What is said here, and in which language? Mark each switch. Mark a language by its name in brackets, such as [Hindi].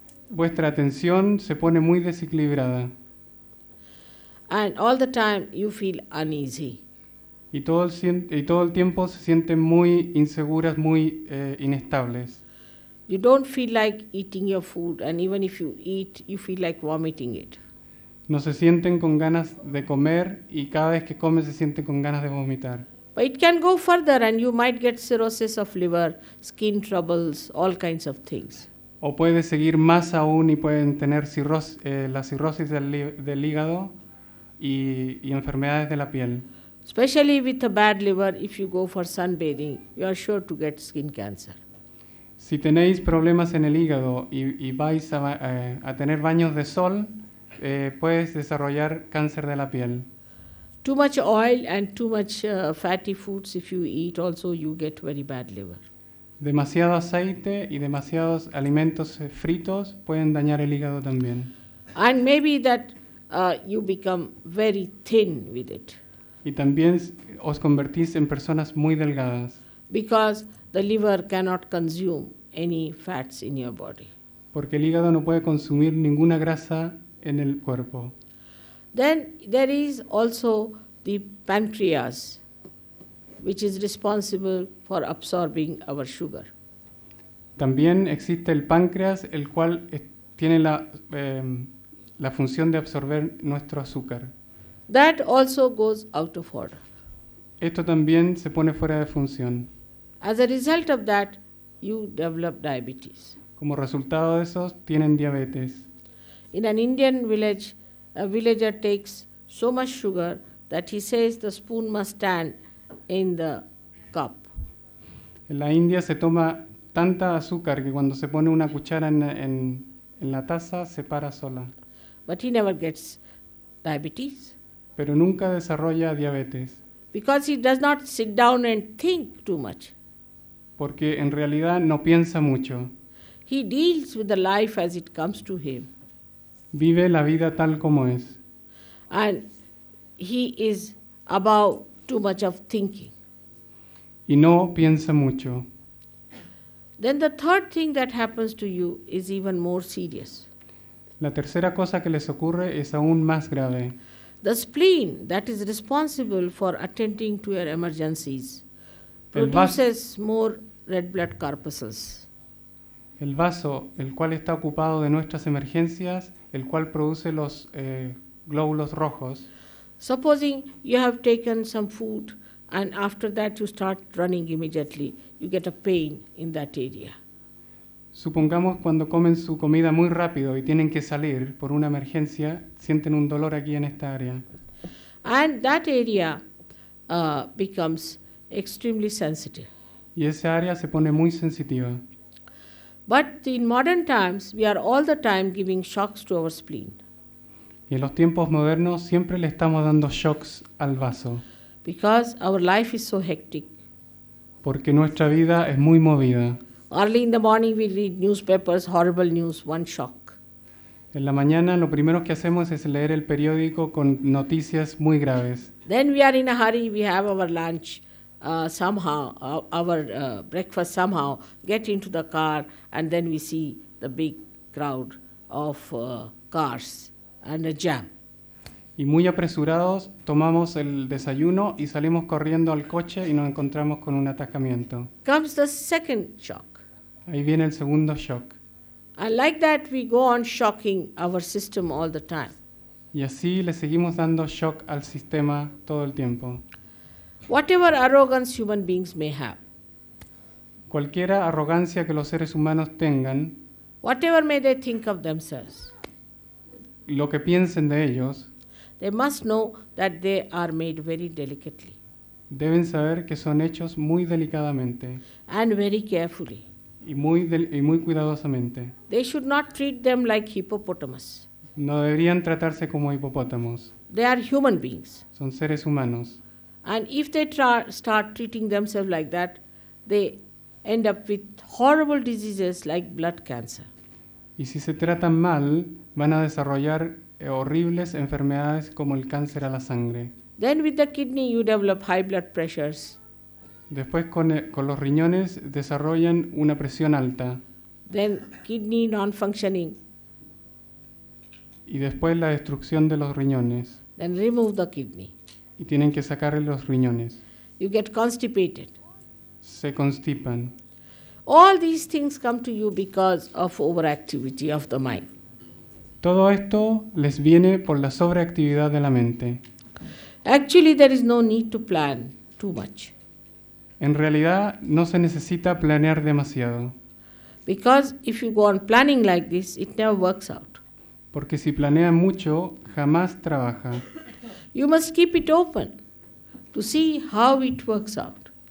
[Spanish] Vuestra atención se pone muy desequilibrada [English] And all the time you feel uneasy. [Spanish] y todo el tiempo se sienten muy inseguras, muy inestables. [English] You don't feel like eating your food, and even if you eat, you feel like vomiting it. [Spanish] No se sienten con ganas de comer y cada vez que comen se sienten con ganas de vomitar. [English] But it can go further, and you might get cirrhosis of liver, skin troubles, all kinds of things. [Spanish] O puede seguir más aún y pueden tener la cirrosis del hígado y enfermedades de la piel. [English] Especially with a bad liver, if you go for sunbathing, you are sure to get skin cancer. [Spanish] Si tenéis problemas en el hígado y vais a tener baños de sol, puedes desarrollar cáncer de la piel. [English] Too much oil and too much fatty foods, if you eat, also you get very bad liver. [Spanish] Demasiado aceite y demasiados alimentos fritos pueden dañar el hígado también. [English] And maybe that you become very thin with it, [Spanish] Y también os convertís en personas muy delgadas, [English] because the liver cannot consume any fats in your body. [Spanish] porque el hígado no puede consumir ninguna grasa en el cuerpo. [English] Then there is also the pancreas, which is responsible for absorbing our sugar. [Spanish] También existe el páncreas, el cual tiene la función de absorber nuestro azúcar. [English] That also goes out of order. [Spanish] Esto también se pone fuera de función. [English] As a result of that, you develop diabetes. [Spanish] Como resultado de eso, tienen diabetes. [English] In an Indian village, a villager takes so much sugar that he says the spoon must stand in the cup. [Spanish] En la India se toma tanta azúcar que cuando se pone una cuchara en la taza se para sola, [English] But he never gets diabetes [Spanish] pero nunca desarrolla diabetes, [English] because he does not sit down and think too much. [Spanish] porque en realidad no piensa mucho, [English] He deals with the life as it comes to him. [Spanish] vive la vida tal como es, [English] And he is above too much of thinking. [Spanish] y no piensa mucho. [English] Then the third thing that happens to you is even more serious. [Spanish] La tercera cosa que les ocurre es aún más grave. [English] The spleen that is responsible for attending to your emergencies [Spanish] El vas- [English] produces more red blood corpuscles. [Spanish] El vaso, el cual está ocupado de nuestras emergencias, el cual produce los glóbulos rojos. [English] Supposing you have taken some food and after that you start running immediately, you get a pain in that area. [Spanish] Supongamos cuando comen su comida muy rápido y tienen que salir por una emergencia, sienten un dolor aquí en esta área. [English] And that area becomes extremely sensitive. [Spanish] Y esa área se pone muy sensitiva. [English] But in modern times, we are all the time giving shocks to our spleen [Spanish] Y en los tiempos modernos siempre le estamos dando shocks al vaso, [English] because our life is so hectic. [Spanish] porque nuestra vida es muy movida. [English] Early in the morning, we read newspapers, horrible news, one shock. [Spanish] En la mañana lo primero que hacemos es leer el periódico con noticias muy graves. [English] Then we are in a hurry, we have our lunch somehow, our breakfast somehow, get into the car, and then we see the big crowd of cars and a jam. [Spanish] Y muy apresurados tomamos el desayuno y salimos corriendo al coche y nos encontramos con un atascamiento. [English] Comes the second shock. [Spanish] Ahí viene el segundo shock. [English] And like that, we go on shocking our system all the time. [Spanish] Y así le seguimos dando shock al sistema todo el tiempo. [English] Whatever arrogance human beings may have, [Spanish] Cualquiera arrogancia que los seres humanos tengan, [English] whatever may they think of themselves, [Spanish] lo que piensen de ellos, [English] they must know that they are made very delicately [Spanish] deben saber que son hechos muy delicadamente [English] and very carefully. [Spanish] y muy cuidadosamente. [English] They should not treat them like hippopotamus. [Spanish] No deberían tratarse como hipopótamos. [English] They are human beings. [Spanish] Son seres humanos. [English] And if they start treating themselves like that, they end up with horrible diseases like blood cancer. [Spanish] Y si se tratan mal, van a desarrollar horribles enfermedades como el cáncer a la sangre. [English] Then with the kidney you develop high blood pressures. [Spanish] Después con los riñones desarrollan una presión alta. [English] Then kidney non-functioning. [Spanish] Y después la destrucción de los riñones. [English] Then remove the kidney. [Spanish] Y tienen que sacarle los riñones. [English] You get constipated. [Spanish] Se constipan. [English] All these things come to you because of overactivity of the mind. [Spanish] Todo esto les viene por la sobreactividad de la mente. [English] Actually, there is no need to plan too much. [Spanish] En realidad no se necesita planear demasiado. [English] Because if you go on planning like this, it never works out. [Spanish] Porque si planean mucho, jamás trabaja. [English] You must keep it open to see how it works out.